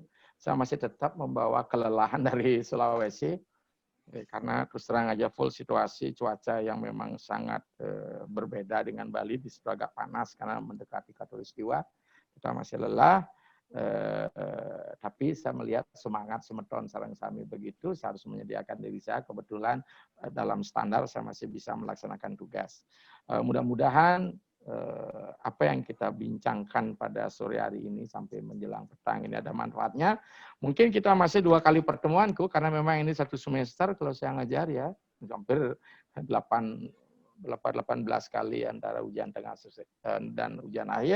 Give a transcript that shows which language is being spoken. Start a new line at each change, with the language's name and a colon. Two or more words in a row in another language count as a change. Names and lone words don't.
Indonesian: Saya masih tetap membawa kelelahan dari Sulawesi karena terus terang aja full situasi cuaca yang memang sangat berbeda dengan Bali. Di situ agak panas karena mendekati khatulistiwa. Kita masih lelah. Tapi saya melihat semangat
Balinese: semeton sareng sami
Indonesian: begitu, saya harus menyediakan diri saya. Kebetulan dalam standar saya masih bisa melaksanakan tugas. Mudah-mudahan apa yang kita bincangkan pada sore hari ini sampai menjelang petang ini ada manfaatnya. Mungkin kita masih 2 kali pertemuanku karena memang ini 1 semester kalau saya ngajar ya, hampir 18 kali antara ujian tengah dan ujian akhir.